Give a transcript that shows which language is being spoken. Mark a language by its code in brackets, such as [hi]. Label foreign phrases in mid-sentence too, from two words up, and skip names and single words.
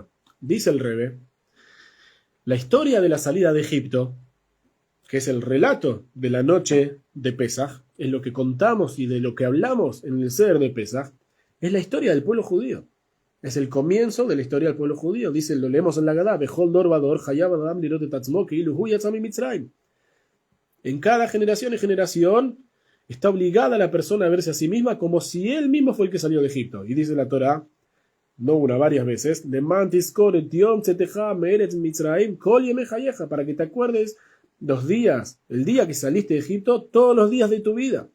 [es] Dice el Rebbe, la historia de la salida de Egipto, que es el relato de la noche de Pesaj, es lo que contamos y de lo que hablamos en el Seder de Pesaj, es la historia del pueblo judío. Es el comienzo de la historia del pueblo judío. Dice, lo leemos en la Gadá, [he] בכל דור ודור חייב אדם לראות את עצמו כאילו הוא יצא ממצרים. [es] En cada generación y generación está obligada la persona a verse a sí misma como si él mismo fue el que salió de Egipto. Y dice la Torá, no una, varias veces, para que te acuerdes los días, el día que saliste de Egipto, todos los días de tu vida.